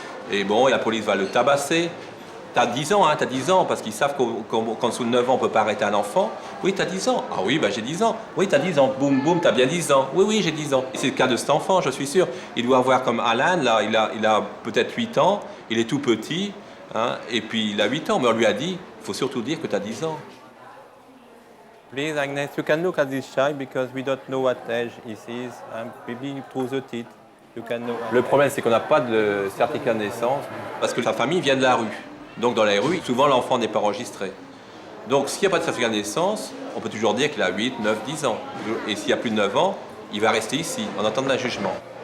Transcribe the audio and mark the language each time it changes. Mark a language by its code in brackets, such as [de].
[fr] Et bon, la police va le tabasser. T'as 10 ans, t'as 10 ans, parce qu'ils savent qu'en dessous de 9 ans, on ne peut pas arrêter un enfant. Oui, t'as 10 ans. Ah oui, j'ai 10 ans. Oui, t'as 10 ans. Boum, boum, t'as bien 10 ans. Oui, j'ai 10 ans. Et c'est le cas de cet enfant, je suis sûr. Il doit avoir comme Alan, là, il a peut-être 8 ans, il est tout petit, et puis il a 8 ans, mais on lui a dit, il faut surtout dire que t'as 10 ans. [en] Please, Agnes, you can look at this child because we don't know what age he is, maybe through the teeth. [fr] Le problème, c'est qu'on n'a pas de certificat de naissance, parce que sa famille vient de la rue. Donc dans les rues, souvent l'enfant n'est pas enregistré. Donc s'il n'y a pas de certificat de naissance, on peut toujours dire qu'il a 8, 9, 10 ans. Et s'il y a plus de 9 ans, il va rester ici, en attendant un jugement.